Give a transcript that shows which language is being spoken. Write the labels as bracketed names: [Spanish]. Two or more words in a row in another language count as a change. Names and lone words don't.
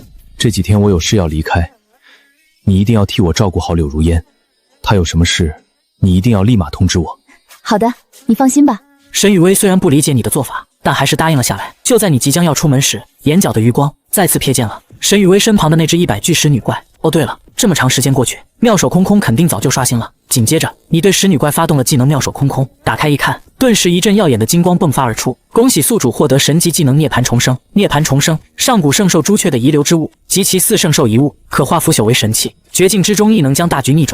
[Chinese] 這幾天我有事要離開，你一定要替我照顧好柳如煙，她有什麼事你一定要立馬通知我。好的，你放心吧。沈雨薇雖然不理解你的做法，但還是答應了下來。就在你即將要出門時，眼角的餘光再次瞥見了沈雨薇身旁的那只100具石女怪。哦对了，這麼長時間過去，妙手空空肯定早就刷新了。緊接着你對石女怪發動了技能妙手空空，打開一看，頓時一陣耀眼的金光迸發而出。恭喜宿主獲得神級技能涅槃重生。涅槃重生，上古聖獸朱雀的遺留之物及其4聖獸遺物，可化腐朽為神器，絕境之中亦能將大局逆轉。